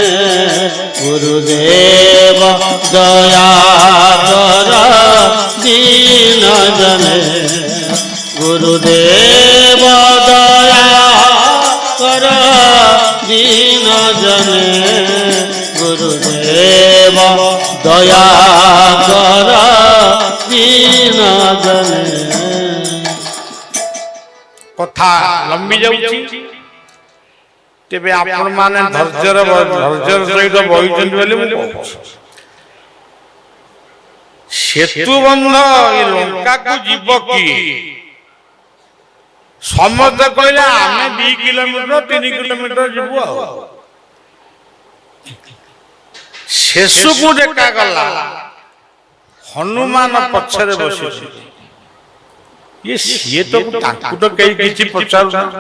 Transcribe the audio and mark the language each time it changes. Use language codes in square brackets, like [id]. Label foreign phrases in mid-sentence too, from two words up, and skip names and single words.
[hi] गुरुदेव दया कर दीन जने गुरुदेव दया कर दीन जने गुरुदेव दया कर दीन जने। [or] କଥା ଲମ୍ବି ଯାଉଛି ତେବେ ଆପଣ ମାନେ ଧୈର୍ଯ୍ୟର ସହିତ ବହିଛନ୍ତି ବୋଲି ମୁଁ ସେତୁ ବନ୍ଧ ଲଙ୍କା କୁ ଯିବା କି ସମସ୍ତେ କହିଲେ ଆମେ 2 କିଲୋମିଟର 3 କିଲୋମିଟର ଯିବୁ ଆଉ। ଶେଷକୁ ଦେଖାଗଲା ହନୁମାନ ପଛରେ ବସିଛନ୍ତି। ସିଏ ତ ତାଙ୍କୁ ତ କେହି କିଛି ପଚାରୁନାହାନ୍ତି।